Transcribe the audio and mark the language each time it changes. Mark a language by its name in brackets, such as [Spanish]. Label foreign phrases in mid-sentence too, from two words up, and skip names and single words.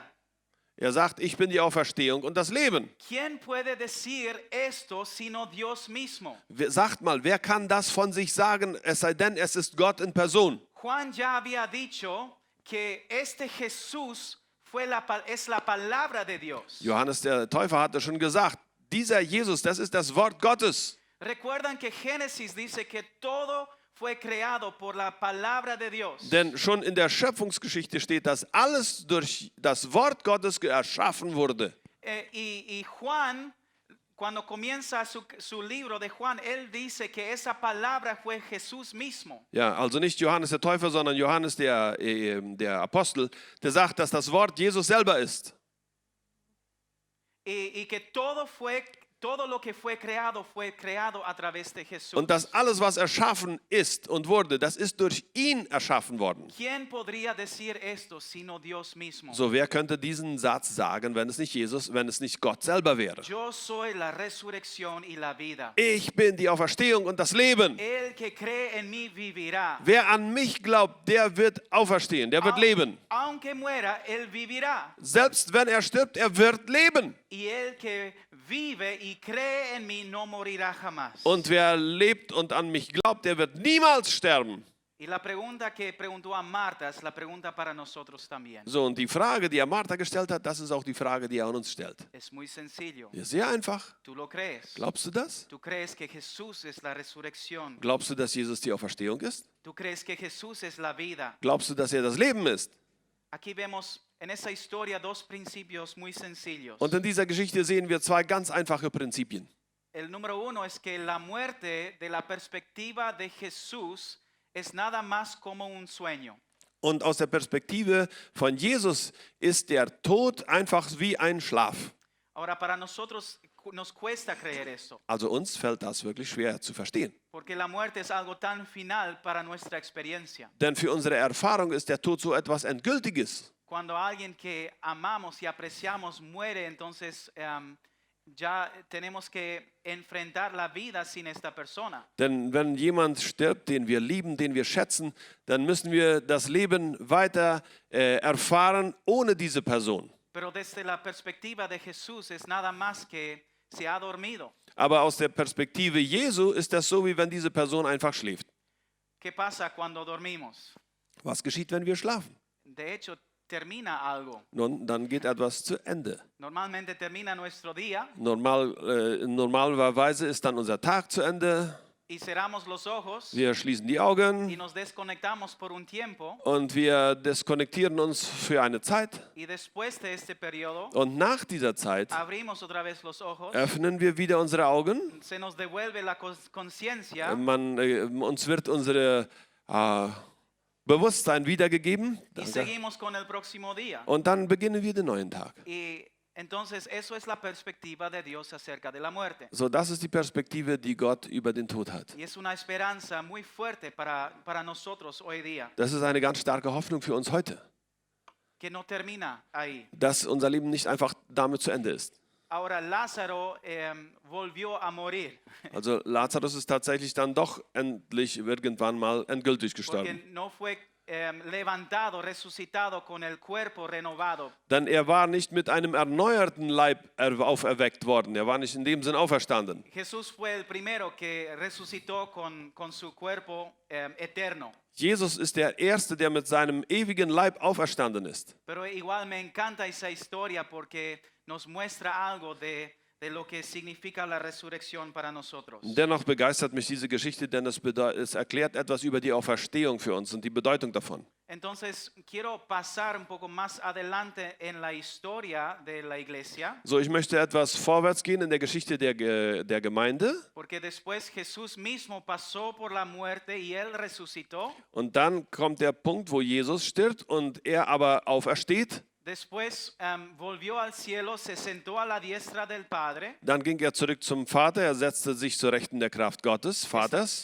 [German] Er sagt, ich bin die Auferstehung und das Leben. [Spanish] ¿Quién puede decir esto sino Dios mismo? [German] Sagt mal, wer kann das von sich sagen, es sei denn, es ist Gott in Person? [Spanish] Juan ya había dicho que este Jesús es la palabra de Dios. [German] Johannes der Täufer hatte schon gesagt, dieser Jesus, das ist das Wort Gottes. [Spanish] Recuerdan que Génesis dice que todo fue creado por la palabra de Dios. [German] Denn schon in der Schöpfungsgeschichte steht, dass alles durch das Wort Gottes erschaffen wurde. [Spanish] Y Juan, cuando comienza su libro de Juan, él dice que esa palabra fue Jesús mismo. [German] Ja, also nicht Johannes der Täufer, sondern Johannes der Apostel, der sagt, dass das Wort Jesus selber ist. [Spanish] Y que todo lo que fue creado a través de Jesús. [German] Und dass alles, was erschaffen ist und wurde, das ist durch ihn erschaffen worden. [Spanish] ¿Quién podría decir esto sino Dios mismo? [German] So, wer könnte diesen Satz sagen, wenn es nicht Gott selber wäre? [Spanish] Yo soy la resurrección y la vida. [German] Ich bin die Auferstehung und das Leben. [Spanish] El que cree en mí vivirá. [German] Wer an mich glaubt, der wird auferstehen, der wird leben. [Spanish] Aunque muera, él vivirá. [German] Selbst wenn er stirbt, er wird leben. [Spanish] Y el que vive y cree en mí no morirá jamás. [German] Und wer lebt und an mich glaubt, der wird niemals sterben. [Spanish] Y la pregunta que preguntó a Marta es la pregunta para nosotros también. [German] So, und die Frage, die er Martha gestellt hat, das ist auch die Frage, die er an uns stellt. [Spanish] Es muy sencillo. [German] Ja, sehr einfach. [Spanish] ¿Tú lo crees? [German] Glaubst du das? [Spanish] ¿Tú crees que Jesús es la resurrección? [German] Glaubst du, dass Jesus die Auferstehung ist? [Spanish] ¿Tú crees que Jesús es la vida? [German] Glaubst du, dass er das Leben ist? [Spanish] Aquí vemos en esa historia dos principios muy sencillos. [German] Und in dieser Geschichte sehen wir zwei ganz einfache Prinzipien. [Spanish] El número uno es que la muerte de la perspectiva de Jesús es nada más como un sueño. [German] Und aus der Perspektive von Jesus ist der Tod einfach wie ein Schlaf. [Spanish] Ahora, para nosotros nos cuesta creer eso, [German] Also uns fällt das wirklich schwer zu verstehen. [Spanish] porque la muerte es algo tan final para nuestra experiencia. [German] Denn für unsere Erfahrung ist der Tod so etwas Endgültiges. [Spanish] Cuando alguien que amamos y apreciamos muere, entonces ya tenemos que enfrentar la vida sin esta persona. [German] Denn wenn jemand stirbt, den wir lieben, den wir schätzen, dann müssen wir das Leben weiter erfahren ohne diese Person. [Spanish] Pero desde la perspectiva de Jesús es nada más que se ha dormido. [German] Aber aus der Perspektive Jesu ist das so, wie wenn diese Person einfach schläft. [Spanish] ¿Qué pasa cuando dormimos? [German] Was geschieht, wenn wir schlafen? [Spanish] De hecho, termina algo. [German] Nun, dann geht etwas zu Ende. [Spanish] Normalmente termina nuestro día [German] Normalerweise ist dann unser Tag zu Ende. [Spanish] y cerramos los ojos [German] Wir schließen die [Spanish] y [German] Augen [Spanish] nos desconectamos por un tiempo [German] und wir deskonnektieren uns für eine Zeit. [Spanish] y después de este periodo [German] Und nach dieser Zeit [Spanish] abrimos otra vez los ojos, [German] öffnen wir wieder unsere Augen. [Spanish] se nos devuelve la conciencia [German] Uns wird unsere Bewusstsein wiedergegeben. [Spanish] y seguimos con el próximo día. [German] Und dann beginnen wir den neuen Tag. [Spanish] Y entonces eso es la perspectiva de Dios acerca de la muerte. [German] So, das ist die Perspektive, die Gott über den Tod hat. [Spanish] Y es una esperanza muy fuerte para nosotros hoy día, [German] Das ist eine ganz starke Hoffnung für uns heute, [Spanish] que no termina ahí. [German] dass unser Leben nicht einfach damit zu Ende ist. [Spanish] Ahora Lázaro volvió a morir, [German] Also Lazarus ist tatsächlich dann doch endlich irgendwann mal endgültig [Spanish] porque [German] gestorben. [Spanish] no fue levantado, resucitado con el cuerpo renovado. [German] Denn er war nicht mit einem erneuerten Leib auferweckt worden. Er war nicht in dem Sinn auferstanden. [Spanish] Jesús fue el primero que resucitó con su cuerpo eterno. [German] Jesus ist der Erste, der mit seinem ewigen Leib auferstanden ist. [Spanish] Pero igual me encanta esa historia porque nos muestra algo de lo que significa la resurrección para nosotros. [German] Dennoch begeistert mich diese Geschichte, denn es erklärt etwas über die Auferstehung für uns und die Bedeutung davon. [Spanish] Entonces quiero pasar un poco más adelante en la historia de la iglesia, [German] So, ich möchte etwas vorwärts gehen in der Geschichte der Gemeinde. [Spanish] porque después Jesús mismo pasó por la muerte y él resucitó. [German] Und dann kommt der Punkt, wo Jesus stirbt und er aber aufersteht. [Spanish] Después volvió al cielo, se sentó a la diestra del Padre, [German] Dann ging er zurück zum Vater, er setzte sich zur Rechten der Kraft Gottes, Vaters.